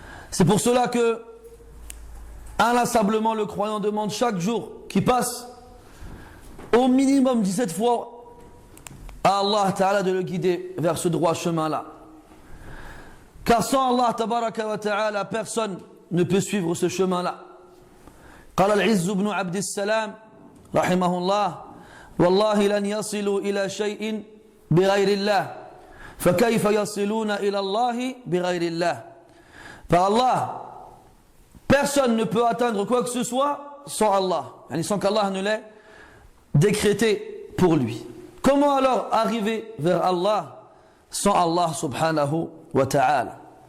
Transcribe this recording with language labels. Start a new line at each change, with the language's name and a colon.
French: C'est pour cela que, inlassablement, le croyant demande chaque jour qui passe, au minimum 17 fois, à Allah Ta'ala de le guider vers ce droit chemin-là. Car sans Allah Tabaraka wa Ta'ala, personne ne peut suivre ce chemin-là.
Arabic: قال العز بن عبد السلام رحمه الله والله لن يصلوا إلى شيء بغير الله فكيف يصلون إلى الله بغير الله.
French: Par Allah, personne ne peut atteindre quoi que ce soit sans Allah, sans qu'Allah ne l'ait décrété pour lui. Comment alors arriver vers Allah sans Allah subhanahu wa ta'ala?